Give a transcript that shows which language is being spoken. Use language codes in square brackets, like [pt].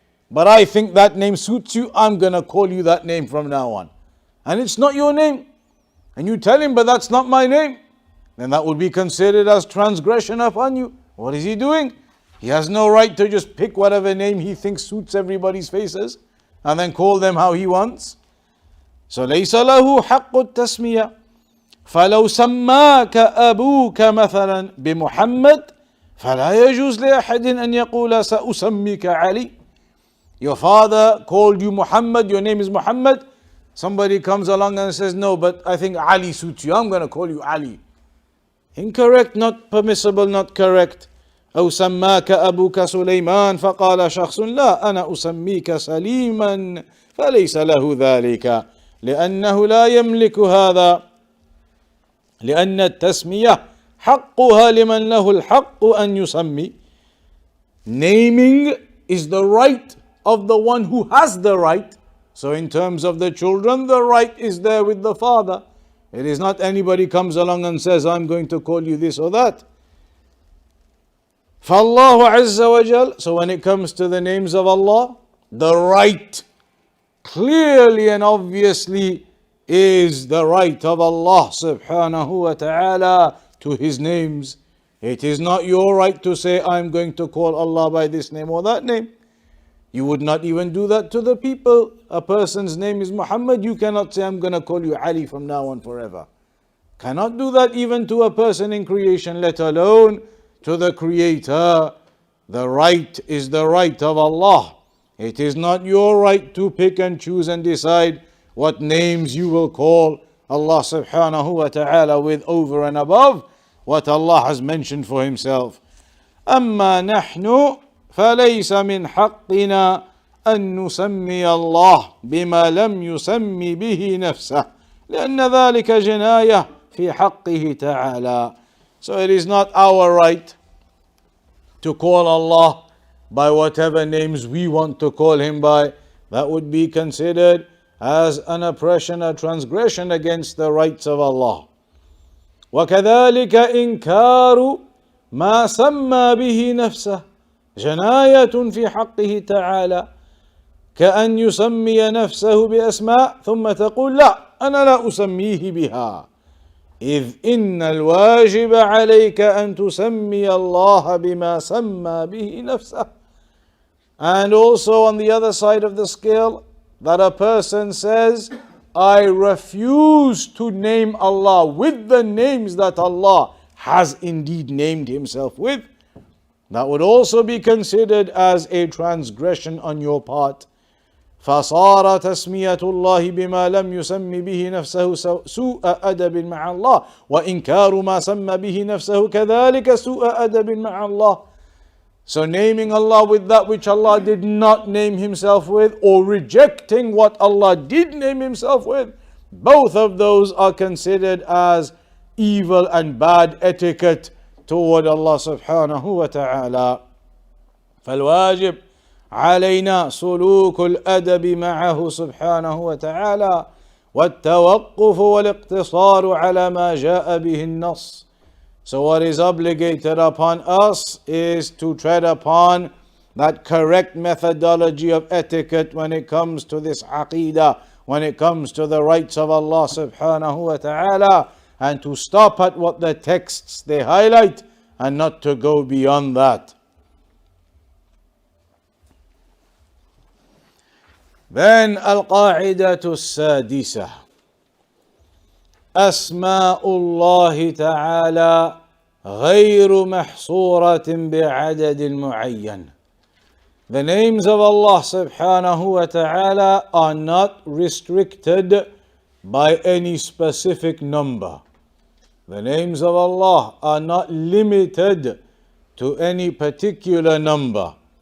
[en] But I think that name suits you, I'm going to call you that name from now on. And it's not your name. And you tell him, but that's not my name. Then that would be considered as transgression upon you. What is he doing? He has no right to just pick whatever name he thinks suits everybody's faces and then call them how he wants. [ar] So ليس له حق التسمية. فلو سماك أبوك مثلا بمحمد فلا يجوز لأحد أن يقول سأسميك علي. [en] Your father called you Muhammad, your name is Muhammad. Somebody comes along and says, no, but I think Ali suits you, I'm going to call you Ali. Incorrect, not permissible, not correct. [ar] أو سماك أبوك سليمان فقال شخص لا أنا أسميك سليما فليس له ذلك لأنه لا يملك هذا لأن التسمية حقها لمن له الحق أن يسمي. [en] Naming is the right of the one who has the right. So in terms of the children, the right is there with the father. It is not anybody comes along and says, I'm going to call you this or that. [ar] فالله عز وجل. [en] So when it comes to the names of Allah, the right clearly and obviously is the right of Allah subhanahu wa ta'ala to His names. It is not your right to say, I'm going to call Allah by this name or that name. You would not even do that to the people. A person's name is Muhammad, you cannot say, I'm going to call you Ali from now on forever. Cannot do that even to a person in creation, let alone to the Creator. The right is the right of Allah. It is not your right to pick and choose and decide what names you will call Allah subhanahu wa ta'ala with over and above what Allah has mentioned for Himself. [ar] أما نحن فليس من حقنا أن نسمي الله بما لم يسمي به نفسه لأن ذلك جناية في حقه تعالى. [en] So it is not our right to call Allah by whatever names we want to call Him by. That would be considered as an oppression, a transgression against the rights of Allah. [ar] وكذلك إنكار ما سمى به نفسه جناية في حقه تعالى كأن يسمي نفسه بأسماء ثم تقول لا أنا لا أسميه بها إذ إن الواجب عليك أن تسمي الله بما سمى به نفسه. [en] And also on the other side of the scale, that a person says, I refuse to name Allah with the names that Allah has indeed named Himself with. That would also be considered as a transgression on your part. [ar] فصار تسمية الله بما لم يسم به نفسه سوء أدب مع الله وإنكار ما سمى به نفسه كذلك سوء أدب مع الله. [en] So naming Allah with that which Allah did not name Himself with, or rejecting what Allah did name Himself with, both of those are considered as evil and bad etiquette toward Allah subhanahu wa ta'ala. [ar] فالواجب علينا سلوك الأدب معه سبحانه وتعالى والتوقف والاقتصار على ما جاء به النص. [en] So what is obligated upon us is to tread upon that correct methodology of etiquette when it comes to this Aqidah, when it comes to the rights of Allah subhanahu wa ta'ala, and to stop at what the texts they highlight and not to go beyond that. Then al-Qaaidah as-Sadisah. [ar] أسماء الله تعالى غير محصورة بعدد معين. [en] The names of Allah subhanahu wa ta'ala are not restricted by any specific number. The names of Allah are not limited to any particular number.